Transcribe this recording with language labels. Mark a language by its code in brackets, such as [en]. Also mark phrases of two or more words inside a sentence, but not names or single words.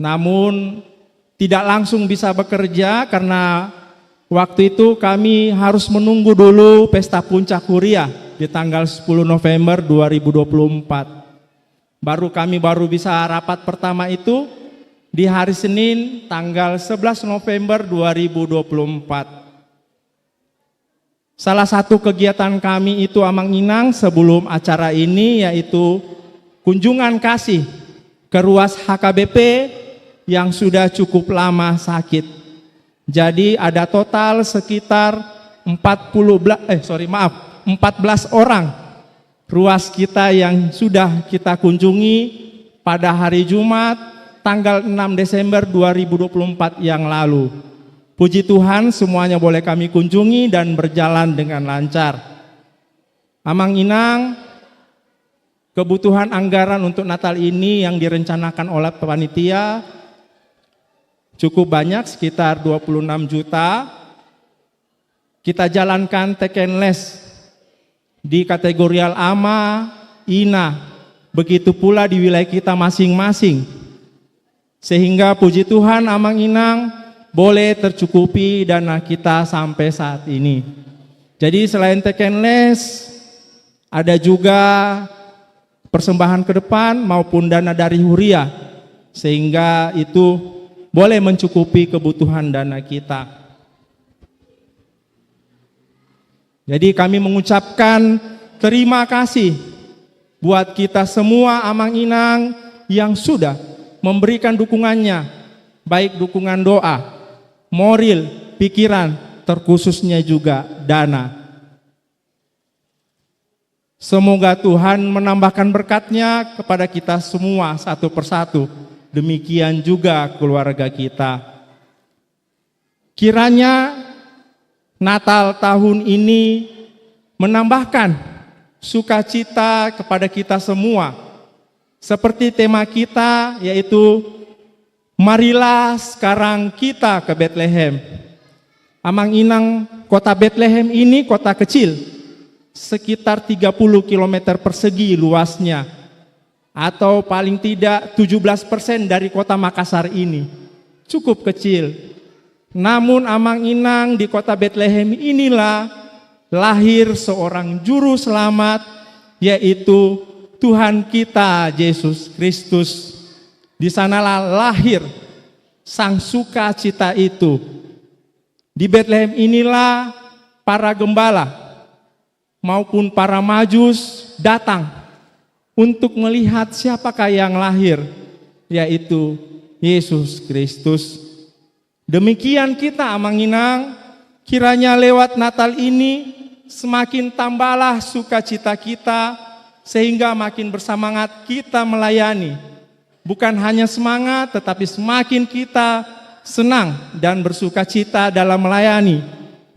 [id] Namun tidak langsung bisa bekerja karena waktu itu kami harus menunggu dulu pesta puncak Huria di tanggal 10 November 2024. Kami baru bisa rapat pertama itu di hari Senin tanggal 11 November 2024. Salah satu kegiatan kami itu [bbc] amang inang [id] sebelum acara ini yaitu kunjungan kasih ke ruas HKBP yang sudah cukup lama sakit. Jadi ada total sekitar 14 orang ruas kita yang sudah kita kunjungi pada hari Jumat tanggal 6 Desember 2024 yang lalu. Puji Tuhan semuanya boleh kami kunjungi dan berjalan dengan lancar. [bbc] Amang inang, [id] kebutuhan anggaran untuk Natal ini yang direncanakan oleh panitia cukup banyak, sekitar 26 juta. Kita jalankan tekenles di kategorial AMA, INA, begitu pula di wilayah kita masing-masing. Sehingga puji Tuhan [bbc] amang inang [id] boleh tercukupi dana kita sampai saat ini. Jadi selain tekenles, ada juga persembahan ke depan maupun dana dari Huria. Sehingga itu boleh mencukupi kebutuhan dana kita. Jadi kami mengucapkan terima kasih buat kita semua [bbc] amang inang [id] yang sudah memberikan dukungannya, baik dukungan doa, moral, pikiran, terkhususnya juga dana. Semoga Tuhan menambahkan berkat-Nya kepada kita semua satu persatu. Demikian juga keluarga kita. Kiranya Natal tahun ini menambahkan sukacita kepada kita semua. Seperti tema kita yaitu marilah sekarang kita ke Bethlehem. [bbc] Amang inang [id] kota Bethlehem ini kota kecil. Sekitar 30 km persegi luasnya. Atau paling tidak 17% dari kota Makassar ini. Cukup kecil. Namun [bbc] amang inang [id] di kota Bethlehem inilah lahir seorang juru selamat, yaitu Tuhan kita Yesus Kristus. Di sanalah lahir sang sukacita itu. Di Bethlehem inilah para gembala maupun para majus datang untuk melihat siapakah yang lahir, yaitu Yesus Kristus. Demikian kita [bbc] amang inang, [id] kiranya lewat Natal ini semakin tambahlah sukacita kita, sehingga makin bersemangat kita melayani. Bukan hanya semangat, tetapi semakin kita senang dan bersukacita dalam melayani.